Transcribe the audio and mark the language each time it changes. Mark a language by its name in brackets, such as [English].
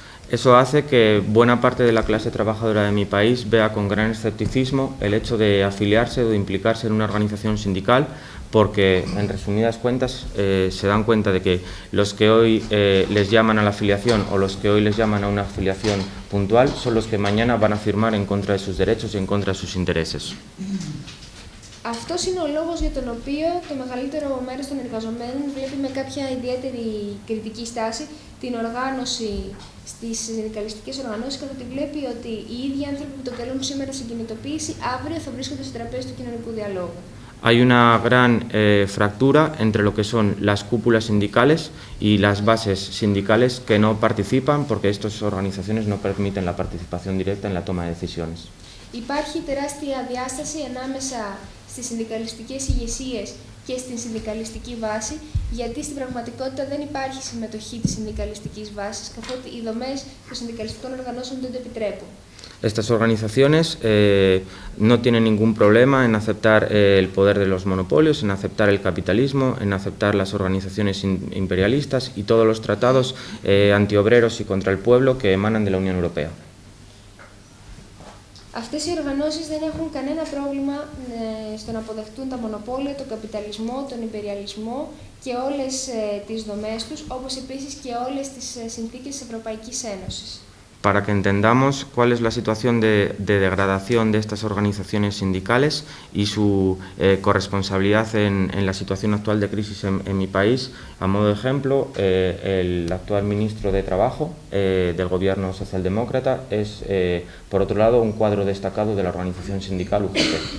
[Spanish] Eso hace que buena parte de la clase trabajadora de mi país vea con gran escepticismo el hecho de afiliarse o de implicarse en una organización sindical, porque, en resumidas cuentas, se dan cuenta de que los que hoy les llaman a la afiliación o los que hoy les llaman a una afiliación puntual son los que mañana van a firmar en contra de sus derechos y en contra de sus intereses. [Greek] Αυτός είναι ο λόγος για τον οποίο το μεγαλύτερο μέρος των εργαζομένων βλέπει με κάποια ιδιαίτερη κριτική στάση την οργάνωση στις συνδικαλιστικές οργανώσεις, καθότι βλέπει ότι οι ίδιοι άνθρωποι που το καλούν σήμερα στην κινητοποίηση αύριο θα βρίσκονται στο τραπέζι του κοινωνικού διαλόγου. [Spanish] Hay una gran fractura entre lo que son las cúpulas sindicales y las bases sindicales que no participan porque estas organizaciones no permiten la participación directa en la toma de decisiones. [Greek] Υπάρχει τεράστια διάσταση ανάμεσα στις συνδικαλιστικές ηγεσίες και στην συνδικαλιστική βάση, γιατί στην πραγματικότητα δεν υπάρχει συμμετοχή της συνδικαλιστικής βάσης, καθότι οι δομές των συνδικαλιστικών οργανώσεων δεν το επιτρέπουν. [Spanish] Estas organizaciones no tienen ningún problema en aceptar el poder de los monopolios, en aceptar el capitalismo, en aceptar las organizaciones imperialistas y todos los tratados antiobreros y contra el pueblo que emanan de la Unión Europea. [Greek] Αυτές οι οργανώσεις δεν έχουν κανένα πρόβλημα στο να αποδεχτούν τα μονοπόλια, τον καπιταλισμό, τον υπεριαλισμό και όλες τις δομές τους, όπως επίσης και όλες τις συνθήκες της Ευρωπαϊκής Ένωσης. [Spanish] Para que entendamos cuál es la situación de degradación de estas organizaciones sindicales y su corresponsabilidad en la situación actual de crisis en mi país, a modo de ejemplo, el actual ministro de Trabajo del gobierno socialdemócrata es, por otro lado, un cuadro destacado de la organización sindical UGT.